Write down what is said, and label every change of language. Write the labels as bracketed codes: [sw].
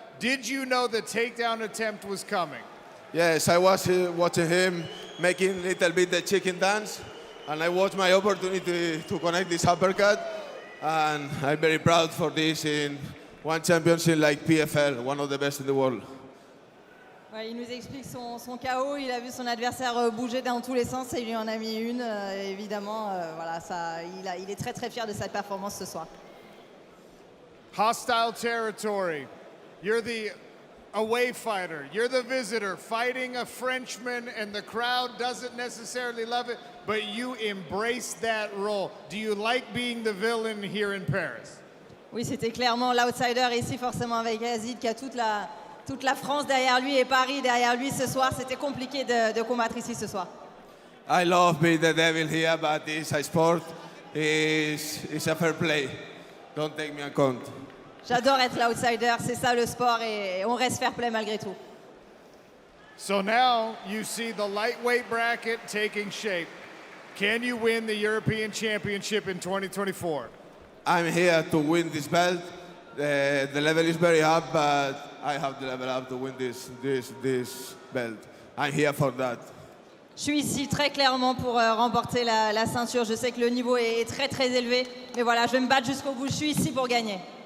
[en] Did you know the takedown attempt was coming? Yes, I was watching him making a little bit the chicken dance, and I watched my opportunity to connect this uppercut, and I'm very proud for this in one championship like PFL, one of the best in the world. [fr] Ouais, il nous explique son KO, il a vu son adversaire bouger dans tous les sens et il lui en a mis une. Évidemment, voilà, il est très très fier de cette performance ce soir. [en] Hostile territory. You're the away fighter. You're the visitor fighting a Frenchman, and the crowd doesn't necessarily love it, but you embrace that role. Do you like being the villain here in Paris? [fr] Oui, c'était clairement l'outsider ici, forcément avec Yazid qui a toute la France derrière lui et Paris derrière lui ce soir. C'était compliqué de combattre ici ce soir. [en] I love being the devil here, but it's a sport. It's a fair play. Don't take me account. [fr] J'adore être l'outsider, c'est ça le sport et on reste fair play malgré tout. [en] So now you see the lightweight bracket taking shape. Can you win the European Championship in 2024? I'm here to win this belt. The level is very up, but I have the level up to win this belt. I'm here for that. [fr] Je suis ici très clairement pour remporter la ceinture. Je sais que le niveau est très très élevé, mais voilà, je vais me battre jusqu'au bout. Je suis ici pour gagner.